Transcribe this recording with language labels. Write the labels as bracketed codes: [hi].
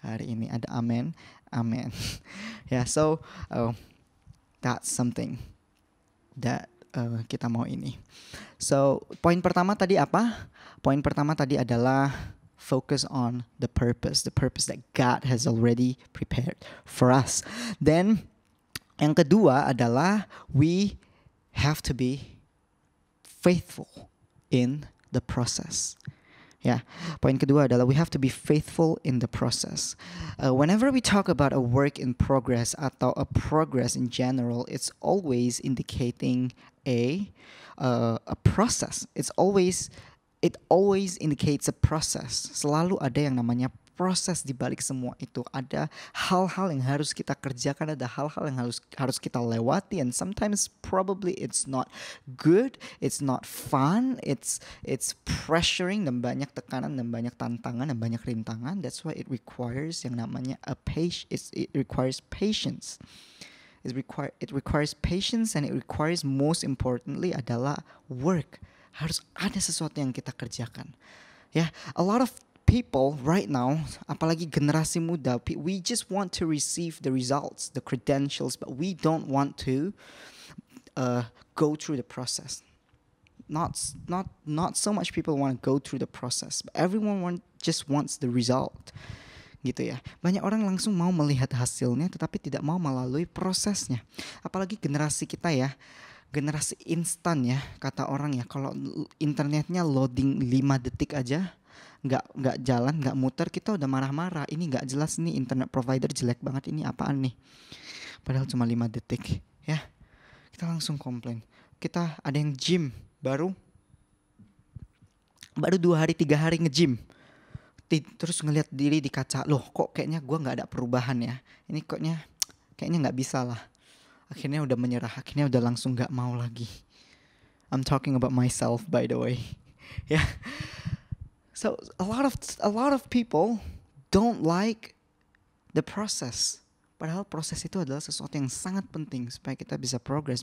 [id] Hari ini ada amen. Amen. [en] Yeah, so that's something that [id] kita mau ini. So, poin pertama tadi apa? Poin pertama tadi adalah [en] focus on the purpose that God has already prepared for us. Then, [id] yang kedua adalah [en] we have to be faithful in the process. [id] Ya, poin kedua adalah [en] we have to be faithful in the process. Whenever we talk about a work in progress [id] atau [en] a progress in general, it's always indicating a process. It always indicates a process. [id] Selalu ada yang namanya proses di balik semua itu. Ada hal-hal yang harus kita kerjakan, ada hal-hal yang harus kita lewati, [en] and sometimes probably it's not good, it's not fun, it's pressuring [id] dan banyak tekanan dan banyak tantangan dan banyak rintangan. [en] That's why it requires [id] yang namanya [en] it requires patience. It requires patience, and it requires, most importantly, [id] adalah [en] work. [id] Harus ada sesuatu yang kita kerjakan. Ya, [en] a lot of people right now, [id] apalagi generasi muda, [en] we just want to receive the results, the credentials, but we don't want to go through the process. Not so much people want to go through the process, but everyone just wants the result. [id] Gitu ya. Banyak orang langsung mau melihat hasilnya tetapi tidak mau melalui prosesnya. Apalagi generasi kita ya. Generasi instan ya, kata orang ya. Kalau internetnya loading 5 detik aja nggak jalan, nggak muter, kita udah marah-marah. Ini nggak jelas nih, internet provider jelek banget, ini apaan nih. Padahal cuma 5 detik ya. Kita langsung komplain. Kita ada yang gym baru 2 hari 3 hari nge-gym. Terus ngelihat diri di kaca, loh kok kayaknya gue nggak ada perubahan ya. Ini kayaknya nggak bisa lah. Akhirnya udah menyerah, akhirnya udah langsung nggak mau lagi. [en] I'm talking about myself, by the way. Yeah. So a lot of people don't like the process. [id] Padahal proses itu adalah sesuatu yang sangat penting supaya kita bisa progress.